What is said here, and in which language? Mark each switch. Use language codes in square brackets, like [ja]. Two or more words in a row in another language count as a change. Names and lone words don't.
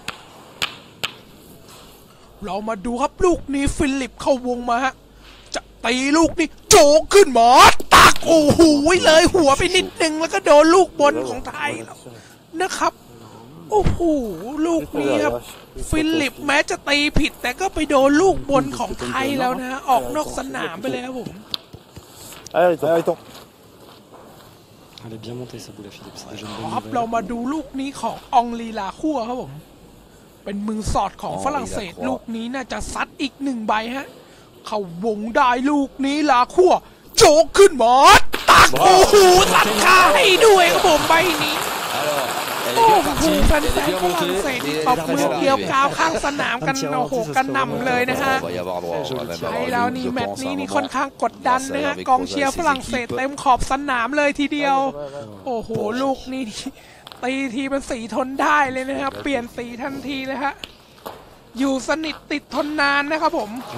[th] เรามาดูครับลูกนี้ฟิลิปเข้าวงมาฮะจะตีลูกนี้โจกขึ้นหมอตักโอ้โหเลยหัวไปนิดนึงแล้วก็โดนลูกบนของไทยนะครับโอ้โหลูกนี้ครับฟิลิปแม้จะตีผิดแต่ก็ไปโดนลูกบนของไทยแล้วนะออกนอกสนามไปแล้วผม [fr] Elle est bien montée sa boule à Philippe, c'est déjà une [th] ครับ [fr] bonne [th] เรา [fr] nouvelle. [th] มาดูลูกนี้ขององลีลาคั่วครับผมเป็นมือสอดของฝรั่งเศสลูกนี้น่าจะซัดอีก1 ใบฮะเข้าวงได้ลูกนี้ลาคั่วโจกขึ้นหมอตักโอ้โหตัดขา ให้ด้วยครับผมใบนี้โอ้โหแฟนๆฝรั่งเศสตบมือเกี่ยวกาวข้างสนามกันโอ้โหกันนำเลยนะฮะใช่แล้วนี่แมตช์นี้นี่ค่อนข้างกดดันนะฮะกองเชียร์ฝรั่งเศสเต็มขอบสนามเลยทีเดียวโอ้โหลูกนี้ตีทีเป็นสีทนได้เลยนะครับเปลี่ยนสีทันทีเลยฮะอยู่สนิทติดทนนานนะครับผม